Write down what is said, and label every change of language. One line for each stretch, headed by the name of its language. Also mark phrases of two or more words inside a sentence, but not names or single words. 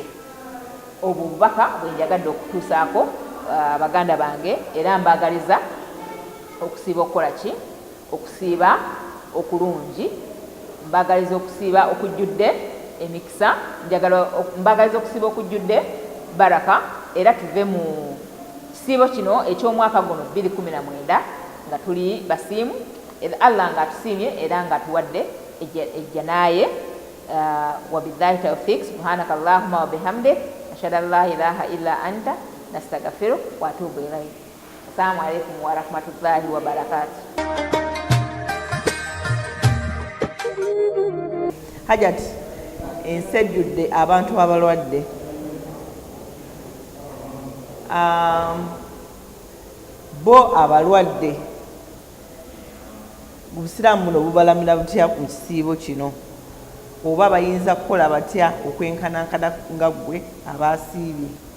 Ganda: Obwo obubaka bwe njagadde okutuusaako baganda bange, era mbaagaliza okusiiba okukola ki okusiiba okulungi, mbaagaliza okusiiba okujjudde emikisa, mbaagaliza okusiiba okujjudde baraka, era tuve mu kisiibo kino eky'omwaka guno 2019 nga tuli basiimu, Allah nga atusiimye era nga atuwadde ejjanaaye.
Arabic: وبالله التوفيق، سبحانك اللهم وبحمدك، أشهد أن لا إله إلا أنت، أستغفرك وأتوب إليك. السلام عليكم ورحمة الله وبركاته.
Ganda: Hajati ensejjudde abantu abalwadde. Bo abalwadde Obusiraamu buno bubalamira butya ku kisiibo kino, oba bayinza kukola batya okwenkanankana nga ggwe abaasiibye?